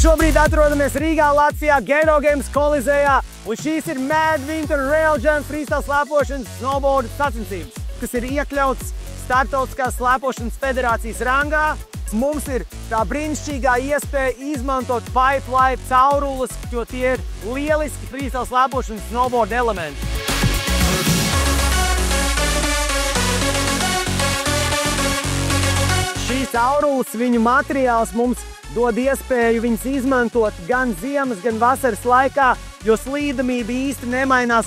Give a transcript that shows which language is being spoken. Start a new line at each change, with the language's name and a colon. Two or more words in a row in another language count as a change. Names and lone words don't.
Latvian: Šobrīd atrodamies Rīgā, Latvijā, Geno Games kolizejā, un šīs ir Mad Winter Railgun freestyle slēpošanas snowboard sacensības, kas ir iekļauts Startautiskās slēpošanas federācijas rangā. Mums ir tā brīnišķīgā iespēja izmantot pipe life caurules, jo tie ir lieliski freestyle slēpošanas snowboard elementi. Šīs caurules, viņu materiāls mums dod iespēju viņus izmantot gan ziemas, gan vasaras laikā, jo slīdamība īsti nemainās.